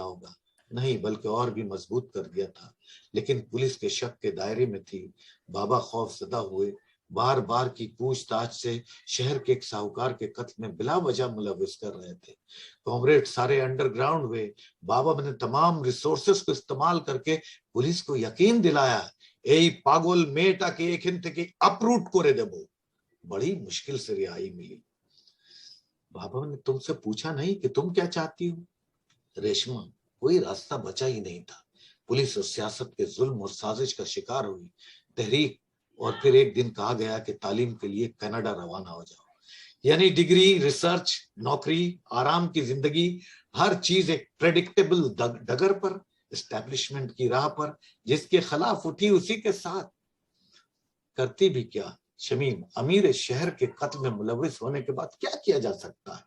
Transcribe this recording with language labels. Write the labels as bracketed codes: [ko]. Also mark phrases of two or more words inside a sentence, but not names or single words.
[ur] ہوگا، نہیں بلکہ اور بھی مضبوط کر دیا تھا، لیکن پولیس کے شک کے دائرے میں تھی، بابا خوف زدہ ہوئے، بار بار کی پوچھ تاچھ سے شہر کے ایک ساہوکار کے قتل میں بلا وجہ ملوث کر رہے تھے، کامریڈ سارے انڈر گراؤنڈ ہوئے، بابا نے تمام ریسورسز کو استعمال کر کے پولیس کو یقین دلایا، [bn] এই পাগল মেয়েটাকে এখান থেকে اپروٹ করে দেব، [ur] بڑی مشکل سے رہائی ملی۔ بابا نے تم سے پوچھا نہیں کہ تم کیا چاہتی ہو ریشما، کوئی راستہ بچا ہی نہیں تھا، پولیس اور سیاست کے ظلم اور سازش کا شکار ہوئی تحریک، اور پھر ایک دن کہا گیا کہ تعلیم کے لیے کینیڈا روانہ ہو جاؤ، یعنی ڈگری، ریسرچ، نوکری، آرام کی زندگی، ہر چیز ایک پریڈکٹیبل ڈگر پر، اسٹیبلشمنٹ کی راہ پر، جس کے خلاف اٹھی اسی کے ساتھ کرتی بھی کیا شمیم، امیر شہر کے قتل میں ملوث ہونے کے بعد کیا کیا جا سکتا ہے؟